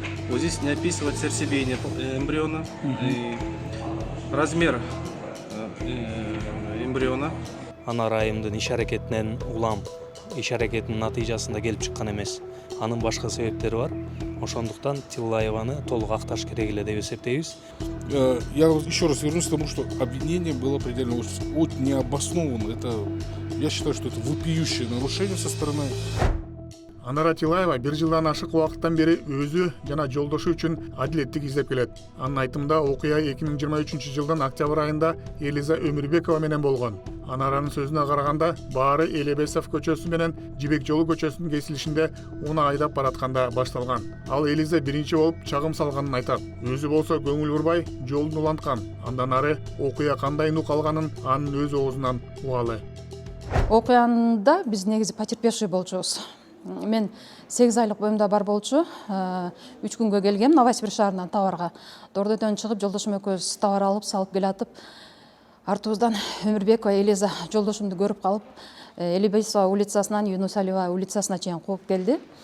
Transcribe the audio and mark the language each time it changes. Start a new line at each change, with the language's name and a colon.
Russian: Вот здесь не описывать сердцебиение эмбриона, и размер эмбриона.
Kyrgyz: Ана райымдын иш аракетинен улам иш аракетинин натыйжасында келип чыккан эмес. Анын башка себептери бар. Ошондуктан Тиллаеваны толук акташ керек эле деп эсептейбиз.
Russian: Я еще раз вернусь к тому, что обвинение было предельно очень необоснованно. Я считаю, что это вопиющее нарушение со стороны.
Kyrgyz: Анара Тиллаева 1 жылдан ашык убакыттан бери өзү жана жолдошу үчүн адилеттик издеп келет. Анын айтымында окуя 2023 жылдын октябрь айында Элиза Өмүрбекова менен болгон. Анаранын сөзүнө караганда, баары Элебесов көчөсү менен Жибек жолу көчөсүнүн кесилишинде уну айдап баратканда башталган. Ал Элиза биринчи болуп чагым салганын айтат. Өзү болсо көңүл бурбай жолун уланткан. Андан ары окуя кандай нук алганын анын өз оозунан угалы. Окуяда биз негизи потерпевший болчубуз. Мен 8 айлык боюмда бар болчу, 3 күнгө келгем Новосибирск шаарынан товарга. Дордойдон чыгып, жолдошум экөөбүз товар алып, салып келатып, артыбыздан Өмүрбекова Элиза жолдошумду көрүп калып, Элебесова улицасынан Юнусалиева улицасына чейин кууп келди.